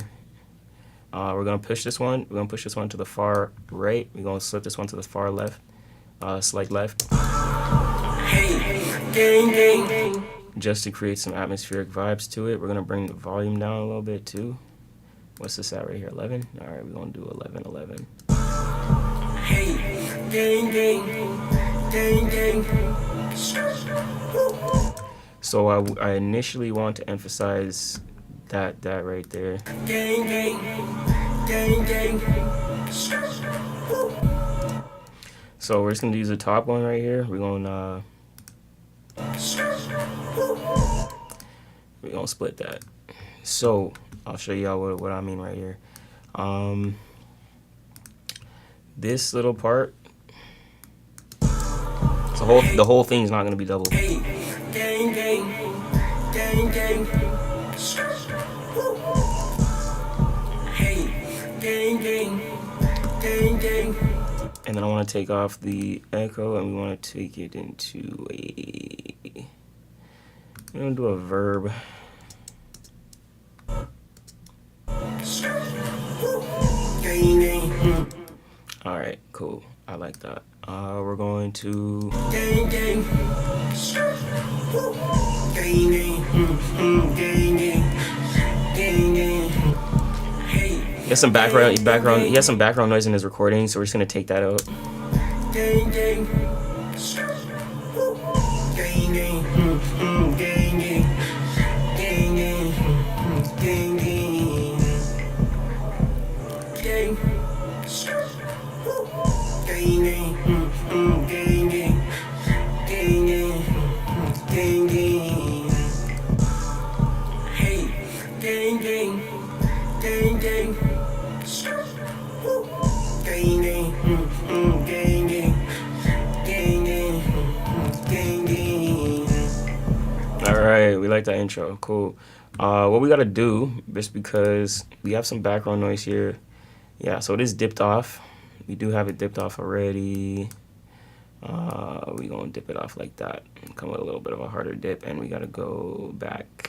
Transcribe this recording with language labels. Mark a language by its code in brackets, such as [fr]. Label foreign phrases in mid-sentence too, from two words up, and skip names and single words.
[en] We're gonna push this one. We're gonna push this one to the far right. We're gonna slip this one to the far left. Slight left. Hey, gang, gang. Just to create some atmospheric vibes to it. We're gonna bring the volume down a little bit too. What's this at right here? 11. All right, we're gonna do 11, 11. Hey, gang, gang, gang, gang. So I initially want to emphasize that right there. Gang, gang, gang, gang. So we're just gonna use the top one right here. We're gonna split that. So I'll show y'all what I mean right here. This little part, the whole thing's not gonna be double. Gang, gang, gang, gang. Hey, gang, gang, gang, gang. And then I want to take off the echo, and we want to take it into we're gonna do a verb. All right, cool. I like that. We're going to gang, gang. Gang, gang. Gang, gang. Gang, gang. He has some background noise in his recording, so we're just gonna take that out. Gang, gang. Gang, gang. Gang, gang. Gang, gang. Gang, gang. Gang. Gang, gang. Gang, gang. Gang, gang. Gang, gang. Hey, gang, gang. Gang, gang. Gang, gang. Gang, gang. Gang, gang. Gang, gang. All right, we like that intro. Cool. What we gotta do, just because we have some background noise here. Yeah, so it is dipped off. We do have it dipped off already. We gonna dip it off like that. Come with a little bit of a harder dip, and we gotta go back.